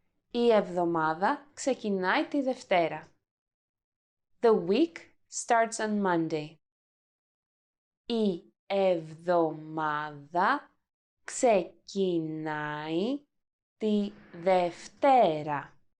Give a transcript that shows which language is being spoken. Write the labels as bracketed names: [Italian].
[Greek] Η εβδομάδα ξεκινάει τη Δευτέρα. [English] The week starts on Monday. [Greek] Η εβδομάδα ξεκινάει τη Δευτέρα.